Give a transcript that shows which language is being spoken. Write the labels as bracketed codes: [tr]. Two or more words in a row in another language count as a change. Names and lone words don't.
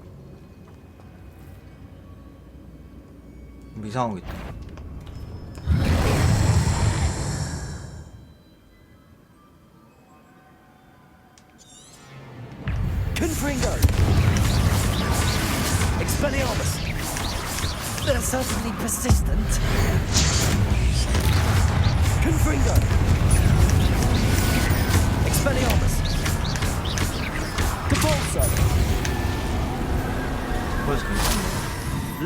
[ko] 이상한 거 있다. [en] Confringo! Expelliarmus! They're certainly persistent. Confringo! Expelliarmus. Depulso. [ko] 벌써 괜찮네.